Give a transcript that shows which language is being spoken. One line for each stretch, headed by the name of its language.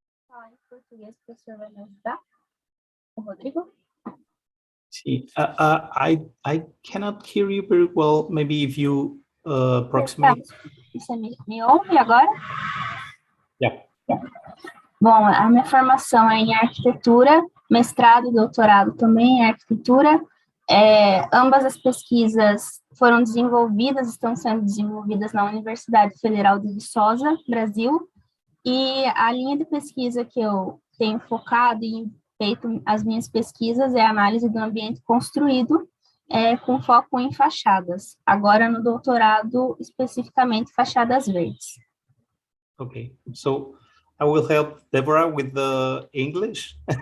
Portuguese: Em português, o professor vai me ajudar? O Rodrigo?
English: See, I cannot hear you very well. Maybe if you approximate.
Portuguese: Você me ouve agora?
English: Yeah.
Portuguese: Bom, a minha formação é em arquitetura, mestrado e doutorado também em arquitetura. Ambas as pesquisas foram desenvolvidas, estão sendo desenvolvidas na Universidade Federal de Viçosa, Brasil, e a linha de pesquisa que eu tenho focado e feito as minhas pesquisas é a análise do ambiente construído, com foco em fachadas. Agora no doutorado, especificamente fachadas verdes.
English: Okay, so I will help Deborah with the English.